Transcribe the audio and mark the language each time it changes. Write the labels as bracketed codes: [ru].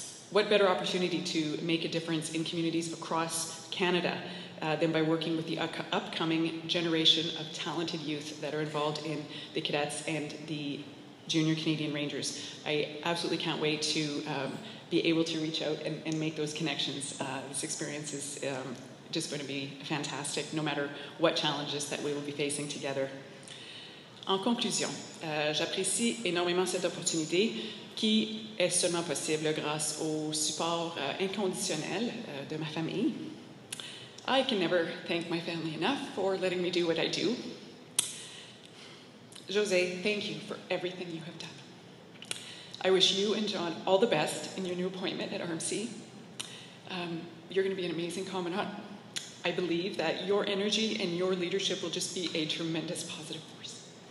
[en] What better opportunity to make a difference in communities across Canada than by working with the upcoming generation of talented youth that are involved in the Cadets and the Junior Canadian Rangers. I absolutely can't wait to be able to reach out and make those connections. This experience is just going to be fantastic, no matter what challenges that we will be facing together. [fr] En conclusion, j'apprécie énormément cette opportunité qui est seulement possible grâce au support inconditionnel de ma famille. [en] I can never thank my family enough for letting me do what I do. Josée, thank you for everything you have done. I wish you and John all the best in your new appointment at RMC. You're going to be an amazing commandant. I believe that your energy and your leadership will just be a tremendous positive force.